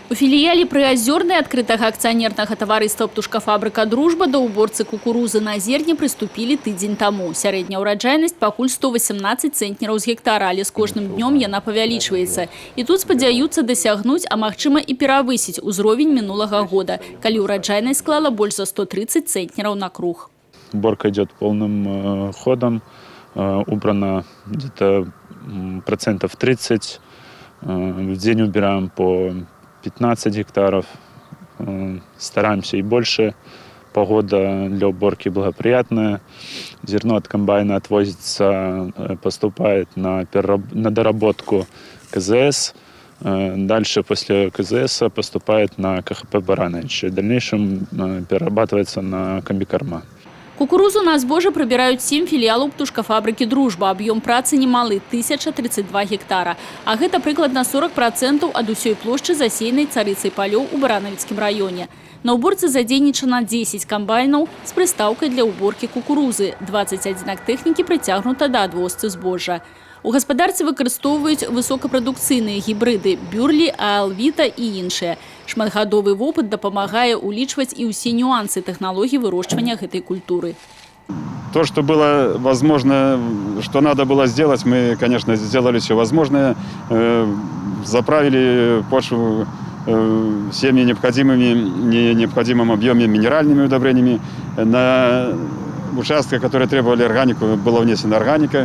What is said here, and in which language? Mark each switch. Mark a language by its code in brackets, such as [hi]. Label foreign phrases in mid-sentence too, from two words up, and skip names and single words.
[be] У філіяле Прыазёрнай адкрытага акцыянернага таварыства «Птушкафабрыка Дружба» да ўборцы кукурузы на зерне прыступілі тыдзень таму. Сярэдняя ўраджайнасць пакуль 118 цэнтнераў з гектара, але з кожным днём яна павялічваецца. І тут спадзяюцца дасягнуць, а магчыма і перавысіць узровень минулага года, калі ўраджайнасць склала больш за 130 цэнтнераў на круг. [ru] Уборка идет полным ходом. Убрано где-то процентов 30. В день убираем по 15 гектаров. Стараемся и больше. Погода для уборки благоприятная. Зерно от комбайна отвозится, поступает на доработку КЗС. Дальше после КЗС поступает на КХП «Баранович». В дальнейшем перерабатывается на комбикорма. [be] Кукурузу на збожжа прыбіраюць 7 філіялаў птушкафабрыкі «Дружба». Аб'ём працы немалы – 1032 гектара. А гэта прыкладна 40% ад усёй плошчы засеянай царыцай палёў у Баранавіцкім раёне. На ўборцы задзейнічана 10 камбайнаў з прыстаўкай для ўборкі кукурузы. 21 тэхнікі прыцягнута да адвозцы збожжа. У гаспадарцы выкарыстоўваюць высокапрадукцыйныя гібрыды – бюрлі, аалвіта і іншыя. Шматгадовы вопыт дапамагае улічваць і ўсе нюансы тэхналогій вырошчвання гэтай культуры. [ru] То, что было возможно, что надо было сделать, мы, конечно, сделали все возможное. Заправили почву всеми необходимым объемом минеральными удобрениями. На участках, которые требовали органику, была внесена органика.